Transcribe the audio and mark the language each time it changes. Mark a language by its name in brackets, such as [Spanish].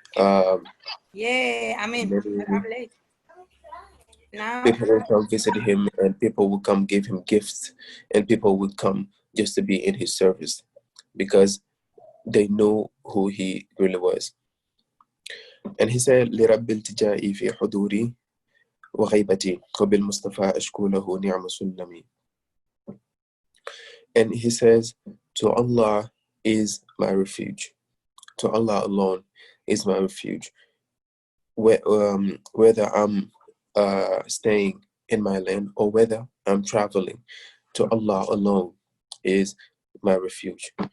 [English] Yeah, I mean, I'm late. Now, People will come visit him, and people will come give him gifts, and people will come just to be in his service because they know who he really was. And he said, [Arabic] لرب التجائي في حضوري وغيبتي وبالمصطفى أشكو له نعم سلمي. [English] And he says, to Allah is my refuge. To Allah alone is my refuge. Whether I'm staying in my land or whether I'm traveling, to Allah alone is my refuge.